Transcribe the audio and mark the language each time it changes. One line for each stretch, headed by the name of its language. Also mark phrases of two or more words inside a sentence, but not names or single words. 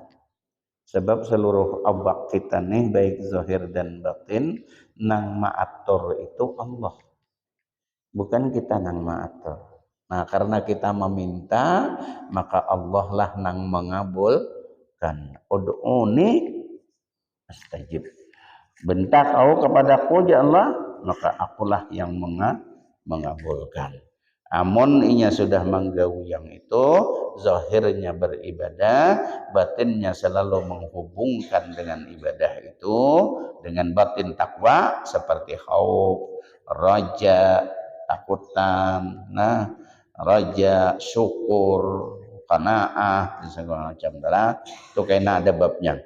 Banjar: Sebab seluruh awak kita nih baik zahir dan batin nang maatur itu Allah. Bukan kita nang maatur.
Indonesian: Nah, karena kita meminta, maka Allah lah nang mengabulkan.
Arabic: ادعوني أستجب.
Indonesian: Bentak kau kepadaku ya Allah, maka akulah yang mengabulkan. Amun inya sudah menggawi yang itu, zahirnya beribadah, batinnya selalu menghubungkan dengan ibadah itu, dengan batin takwa seperti khauf, raja, takutan, nah, raja, syukur, qanaah, dan segala macam adalah itu kena ada babnya.